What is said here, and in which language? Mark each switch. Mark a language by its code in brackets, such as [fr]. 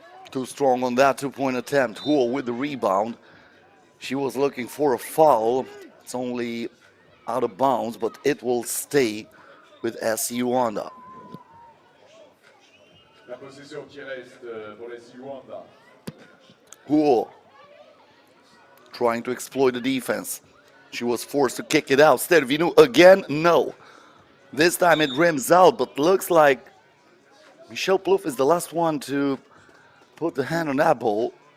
[en] Too strong on that 2-point attempt. Huo with the rebound. She was looking for a foul. It's only out of bounds, but it will stay with SC Yuanda. [fr] La possession qui reste pour les Yuanda. [en] Huo trying to exploit the defense. She was forced to kick it out. Stervinu again, no. This time it rims out, but looks like Michelle Plouffe is the last one to put the hand on that ball.